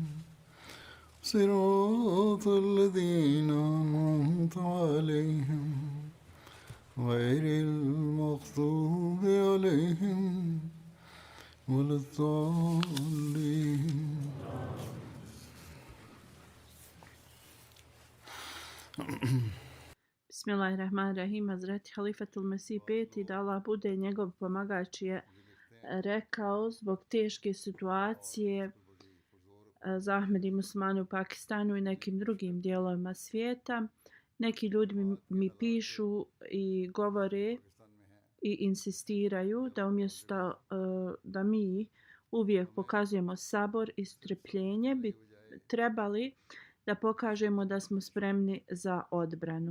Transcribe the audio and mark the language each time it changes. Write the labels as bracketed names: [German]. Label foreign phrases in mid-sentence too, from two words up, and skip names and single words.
[Arabic] صراط الذين أنعمت عليهم غير المغضوب عليهم ولا الضالين. بسم الله الرحمن الرحيم. [Bosnian] Hazreti Halifatul Mesih peti, da Allah bude njegov pomagač, je rekao zbog teške situacije za Ahmed i muslimane u Pakistanu i nekim drugim dijelovima svijeta. Neki ljudi mi pišu i govore i insistiraju da umjesto da mi uvijek pokazujemo sabor i strpljenje, bi trebali da pokažemo da smo spremni za odbranu.